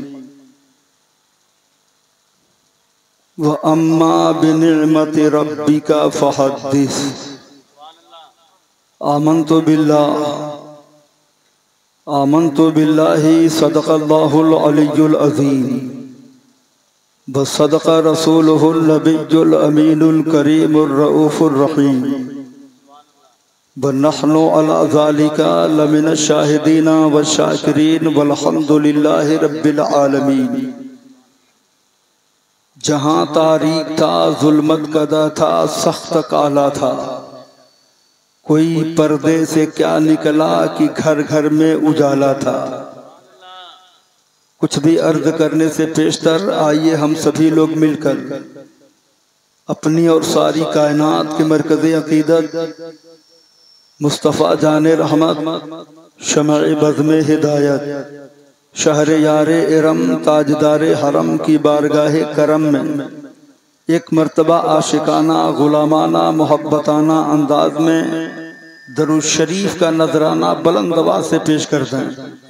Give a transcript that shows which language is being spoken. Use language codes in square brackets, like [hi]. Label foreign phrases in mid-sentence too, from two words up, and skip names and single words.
[ar] وأما بنعمة ربك فحدث. آمنت بالله صدق الله العلي العظيم وصدق رسوله النبي الأمين الكريم الرؤوف الرحيم ونحن على ذلك لمن الشاهدين والشاكرين والحمد لله رب العالمين. [hi] जहाँ तारीक था, जुल्मत कदा था, सख्त काला था, कोई पर्दे से क्या निकला कि घर घर में उजाला था। कुछ भी अर्ज करने से पेशतर आइए हम सभी लोग मिलकर अपनी और सारी कायनात के मरकज़े अक़ीदत मुस्तफ़ा जाने रहमत शमअ बज़्म हिदायत शहर यारे इरम ताजदारे हरम की बारगाहे करम में एक मर्तबा आशिकाना गुलामाना मोहब्बताना अंदाज में दरूद शरीफ का नजराना बुलंद आवाज़ से पेश करते हैं।